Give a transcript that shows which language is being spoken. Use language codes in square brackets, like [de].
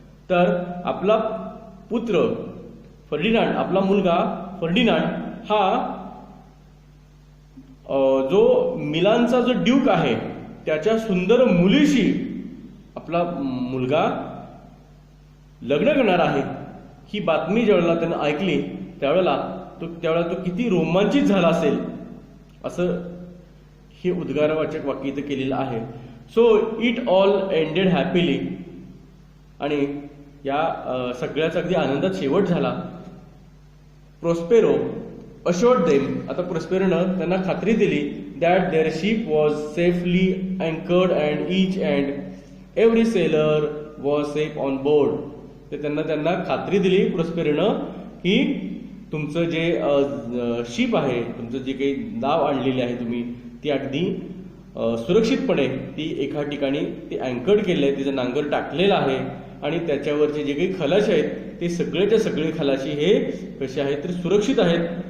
[mr] तर आपला पुत्र फर्डिनांड, आपला मुलगा फर्डिनांड हा जो मिलानचा जो ड्यूक आहे त्याच्या सुंदर मुलीशी आपला मुलगा लग्न करणार आहे ही बातमी ज्यावेळेला त्यानं ऐकली त्यावेळेला तो किती रोमांचित झाला असेल, असं हे उद्गारवाचक वाक्य इथं केलेलं आहे. [en] So it all ended happily. [mr] आणि या सगळ्याचा अगदी आनंदात शेवट झाला. [en] Prospero assured them, [mr] आता प्रोस्पेरोनं त्यांना खात्री दिली [en] that their ship was safely anchored and each and every sailor was safe on board. [mr] ते त्यांना खात्री दिली प्रोस्पेरोनं की तुमचं जे शिप आहे, तुमचं जे काही नाव आणलेली आहे तुम्ही, ती अगदी सुरक्षितपणे ती एका ठिकाणी ती अँकर्ड केलेली आहे, तिचं नांगर टाकलेलं आहे आणि त्याच्यावरचे जे काही खलाशी आहेत ते सगळेच्या सगळे खलाशी हे कसे आहेत तर सुरक्षित आहेत.